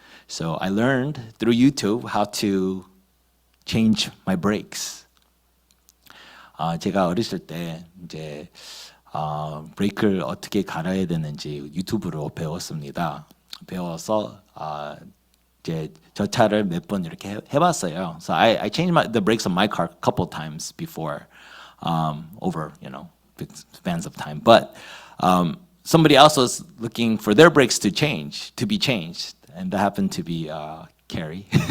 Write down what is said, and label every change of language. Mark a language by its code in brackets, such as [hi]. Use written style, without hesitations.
[en] So I learned through YouTube how to change my brakes. [ko] 제가 어렸을 때 이제 브레이크를 어떻게 갈아야 되는지 유튜브로 배웠습니다. 배워서 이제 저 차를 몇 번 이렇게 해봤어요. [en] So I changed the brakes on my car a couple times before, over spans of time. But somebody else was looking for their brakes to be changed, and that happened to be Carrie.